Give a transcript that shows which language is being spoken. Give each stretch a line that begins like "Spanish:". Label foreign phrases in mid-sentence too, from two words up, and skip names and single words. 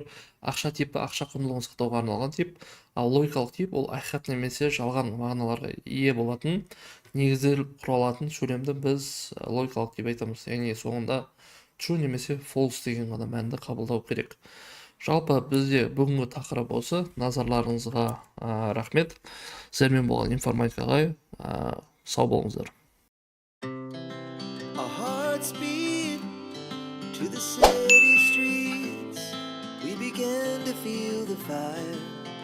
Kazakh: Ақша типі ақша құндылығын сақтауға арналған тип. Ал логикалық тип ол ақиқат немесе жалған мағыналарға ие болатын, негізделіп құралатын сөйлемді біз логикалық тип айтамыз. Яғни соңында true немесе false деген ғана мәнді қабылдау керек. Жалпы бізде бүгінгі тақырып осы. Назарларыңызға рахмет. Сіздермен болған информатикаға сау болыңыздар.
English: To the city streets, we began to feel the fire.